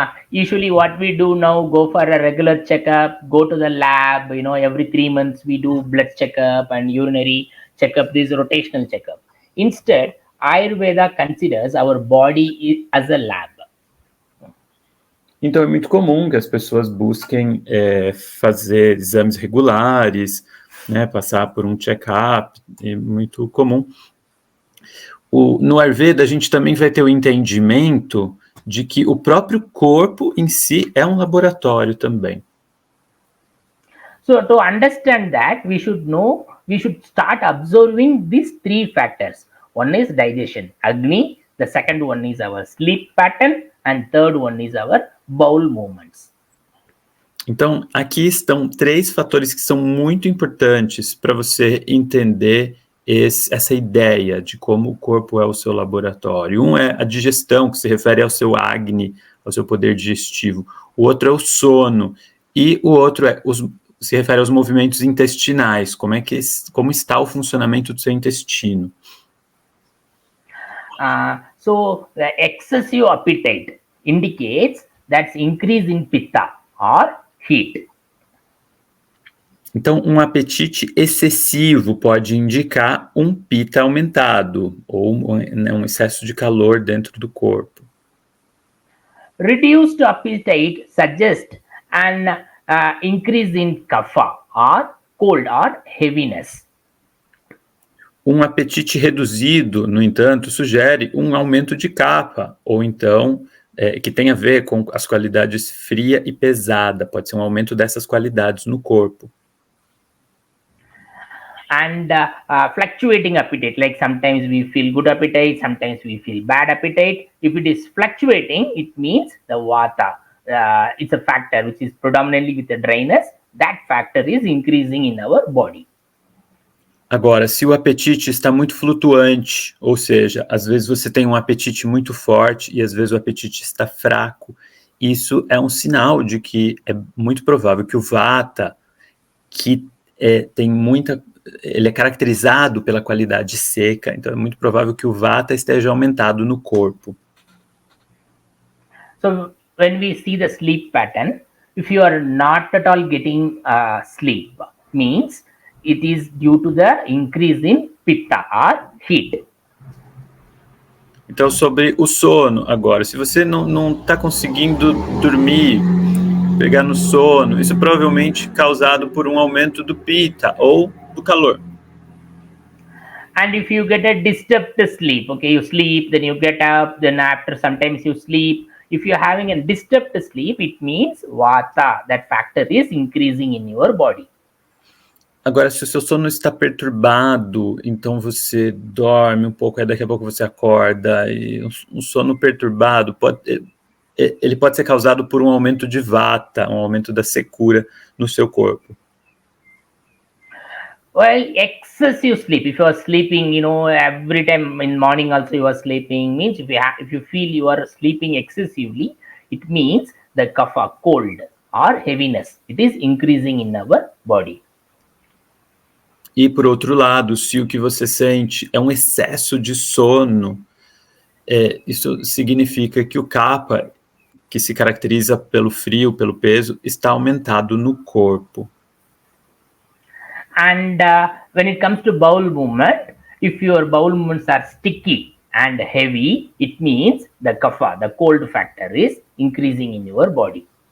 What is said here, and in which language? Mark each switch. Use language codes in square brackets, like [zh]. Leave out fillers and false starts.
[en] Usually what we do now, go for a regular checkup, go to the lab, every 3 months we do blood checkup and urinary checkup, this rotational checkup. Instead, Ayurveda considers our body as a lab. [pt] Então é muito comum que as pessoas busquem fazer exames regulares, né, passar por um check-up, é muito comum. No Ayurveda a gente também vai ter o entendimento de que o próprio corpo em si é um laboratório também. [en] So to understand that, we should start observing these 3 factors. One is digestion, Agni, the second one is our sleep pattern, and third one is our bowel movements. [pt] Então, aqui estão 3 fatores que são muito importantes para você entender essa ideia de como o corpo é o seu laboratório. Um é a digestão, que se refere ao seu Agni, ao seu poder digestivo. O outro é o sono. E o outro se refere aos movimentos intestinais, como está o funcionamento do seu intestino. [en] So the excessive appetite indicates that's increase in pitta or heat. [pt] Então, um apetite excessivo pode indicar um pitta aumentado ou um excesso de calor dentro do corpo. [en] Reduced appetite suggests an increase in kapha or cold or heaviness. [pt] Um apetite reduzido, no entanto, sugere um aumento de kapha, ou então que tem a ver com as qualidades fria e pesada, pode ser um aumento dessas qualidades no corpo. [en] And fluctuating appetite, like sometimes we feel good appetite, sometimes we feel bad appetite. If it is fluctuating, it means the vata, it's a factor which is predominantly with the dryness. That factor is increasing in our body. [pt] Agora, se o apetite está muito flutuante, ou seja, às vezes você tem um apetite muito forte e às vezes o apetite está fraco, isso é um sinal de que é muito provável que o vata, que ele é caracterizado pela qualidade seca, então é muito provável que o Vata esteja aumentado no corpo. [en] So when we see the sleep pattern, if you are not at all getting sleep, means it is due to the increase in pitta or heat. [pt] Então, sobre o sono agora, se você não está conseguindo dormir, pegar no sono, isso é provavelmente causado por um aumento do pitta ou do calor. [en] And if you get a disturbed sleep, okay, you sleep, then you get up, then after sometimes you sleep. If you're having a disturbed sleep, it means Vata, that factor is increasing in your body. [pt] Agora, se o seu sono está perturbado, então você dorme um pouco, aí daqui a pouco você acorda, e um sono perturbado ele pode ser causado por um aumento de Vata, um aumento da secura no seu corpo. [en] Well, excessive sleep. If you are sleeping, every time in morning also you are sleeping, means if you feel you are sleeping excessively, it means the kapha, cold or heaviness, it is increasing in our body. [pt] E por outro lado, se o que você sente é um excesso de sono, isso significa que o kapha, que se caracteriza pelo frio, pelo peso, está aumentado no corpo. [en] And when it comes to bowel movement, if your bowel movements are sticky and heavy, it means the kapha, the cold factor, is increasing in your body.